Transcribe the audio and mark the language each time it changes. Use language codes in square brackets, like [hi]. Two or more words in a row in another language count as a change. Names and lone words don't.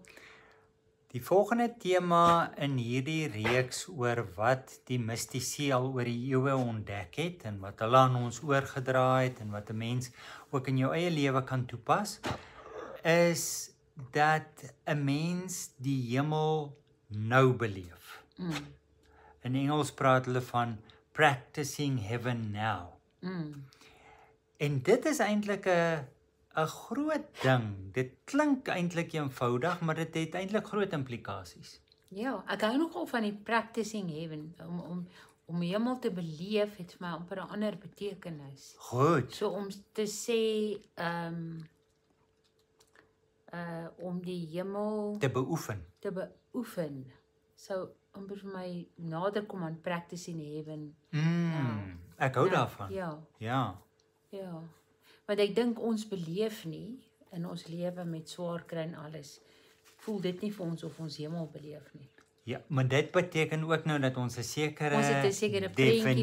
[af] Die volgende tema in hierdie reeks oor wat die mistici al oor die eeue ontdek het en wat hulle aan ons oorgedra het en wat 'n mens ook in jou eie lewe kan toepas, is dat 'n mens die hemel nou beleef. In Engels praat hulle van [en] practicing heaven now. [af] En dit is eintlik 'n groot ding. Dit klink eintlik eenvoudig, maar dit het eintlik groot implikasies. Ja, ek hou nogal van die [en] practicing heaven. [af] Om hemel te beleef het vir my amper 'n ander betekenis. Goed. So om te sê om die hemel Te beoefen. So amper vir my nader kom aan [en] practicing heaven. [af] Ek hou daarvan. Ja. Ja. Want ek dink ons beleef nie in ons lewe met swaar kry en alles. Voel dit nie vir ons of ons hemel beleef nie. Ja, maar dit beteken ook nou dat ons 'n sekere prentjie